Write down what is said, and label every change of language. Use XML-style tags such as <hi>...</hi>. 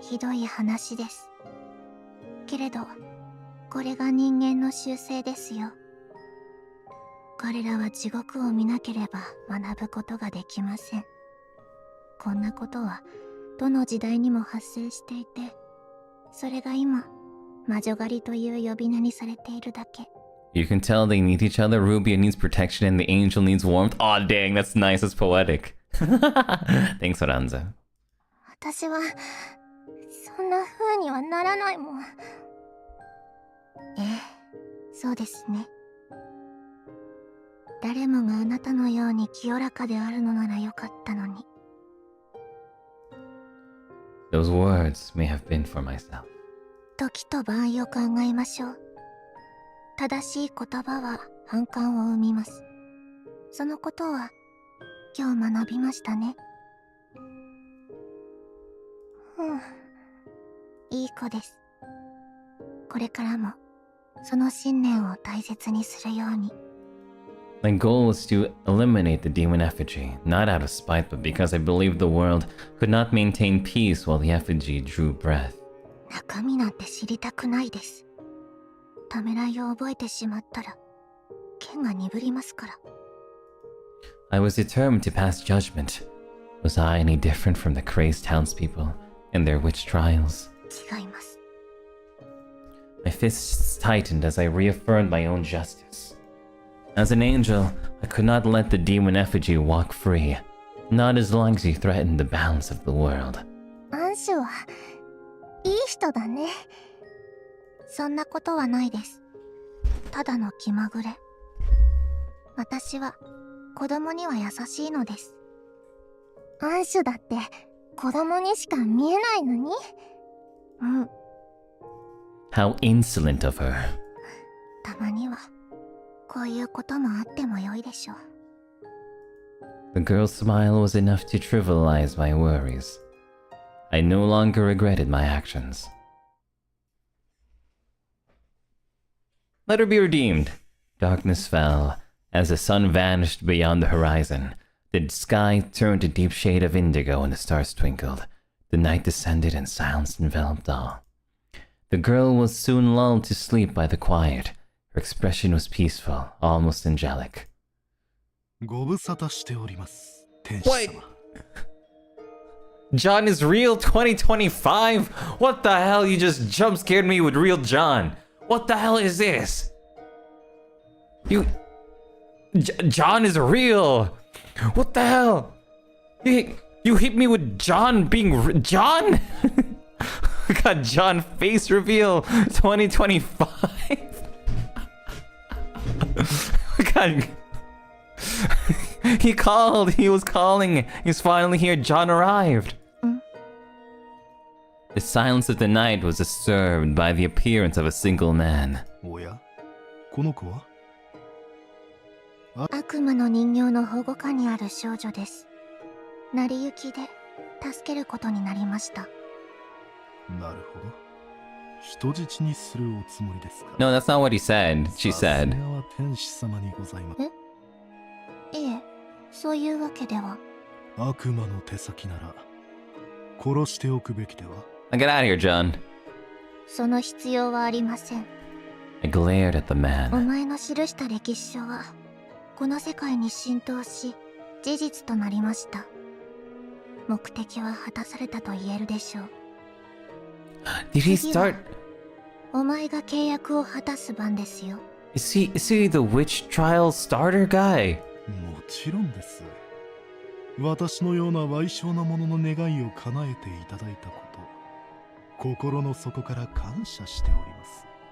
<ja>ひどい話です。けれどこれが人間の習性ですよ。彼らは地獄を見なければ学ぶことができません。こんなことはどの時代にも発生していて、それが今魔女狩りという呼び名にされているだけ。</ja> <en>You can tell they need each other. Ruby needs protection and the angel needs warmth. Aw, dang, that's nice. That's poetic. Thanks, Oranza.</en> <ja>私はそんな風にはならないもん。ええ、そうですね。誰もがあなたのように清らかであるのならよかったのに。</ja> <en>Those words may have been for myself.</en> <ja>時と場合を考えましょう。正しい言葉は反感を生みます。そのことは今日学びましたね。いい子です。これからもその信念を大切にするように。</ja> <en>My goal was to eliminate the demon effigy, not out of spite, but because I believed the world could not maintain peace while the effigy drew breath.</en> <ja>中身なんて知りたくないです。ためらいを覚えてしまったら剣が鈍りますから。</ja> <en>I was determined to pass judgment. Was I any different from the crazed townspeople and their witch trials?</en> <ja>違います。</ja> <en>My fists tightened as I reaffirmed my own justice. As an angel, I could not let the demon effigy walk free, not as long as he threatened the balance of the world.</en> <ja>アンシュはいい人だね。そんなことはないです。ただの気まぐれ。私は子供には優しいのです。アンシュだって子供にしか見えないのに。</ja> <en>How insolent of her.</en> <ja>たまにはこういうこともあってもよいでしょう。</ja> <en>The girl's smile was enough to trivialize my worries. I no longer regretted my actions. Let her be redeemed. Darkness fell. As the sun vanished beyond the horizon, the sky turned a deep shade of indigo and the stars twinkled. The night descended and silence enveloped all. The girl was soon lulled to sleep by the quiet. Her expression was peaceful, almost angelic.</en> <ja>ご無沙汰しております、天使様。</ja> <en>What? John is real 2025? What the hell? You just jump scared me with real John. What the hell is this? John is real. What the hell? You hit me with John being John? We got John face reveal 2025. We got He called. He was calling. He's finally here. John arrived. The silence of the night was disturbed by the appearance of a single man.</en> <ja>おや、この子は？悪魔の人形の保護下にある少女です。成り行きで助けることになりました。なるほど。人質にするおつもりですか？</ja> <en>No, that's not what he said. She said.</en> <ja>さすがは天使様にございます。いえ、そういうわけでは。悪魔の手先なら殺しておくべきでは？</ja> <en>Now get out of here, John.</en> <ja>その必要はありません。</ja> <en>I glared at the</en> <ja>お</ja> <en>man.</en> <ja>前の記した歴史書はこの世界に浸透し事実となりました。目的は果たされたと言えるでしょう。</ja> <en>Did he start?</en> <ja>お前が契約を果たす番ですよ。</ja> <en>Is he the witch trial starter guy?</en> <ja>もちろんです。私のような賠償なものの願いを叶えていただいたこと、心の底から感謝しております。</ja>